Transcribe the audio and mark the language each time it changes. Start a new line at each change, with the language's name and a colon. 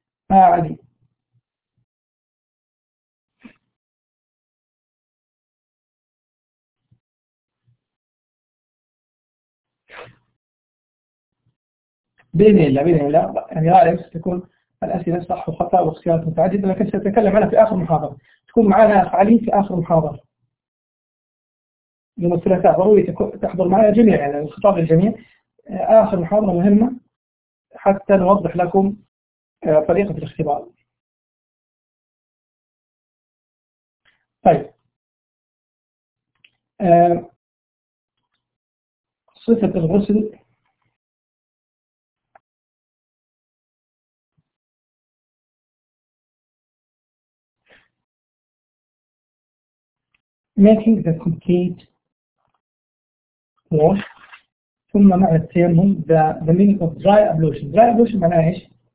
Arabic: علي, بإذن الله بإذن الله, يعني غالبا ستكون الأسئلة صح وخطأ واختيارات متعددة, لكن سأتكلم عنها في آخر محاضرة, تكون معنا علي في آخر محاضرة يوم الثلاثاء, ضروري تحضر معنا جميع, يعني الخطاب للجميع, آخر محاضرة مهمة حتى نوضح لكم طريقة الاختبار. طيب, صفة الغسل
English: making the complete wash,
Arabic: ثم مع التيمم,
English: the meaning of dry ablution. Dry ablution
Arabic: معناها ايش؟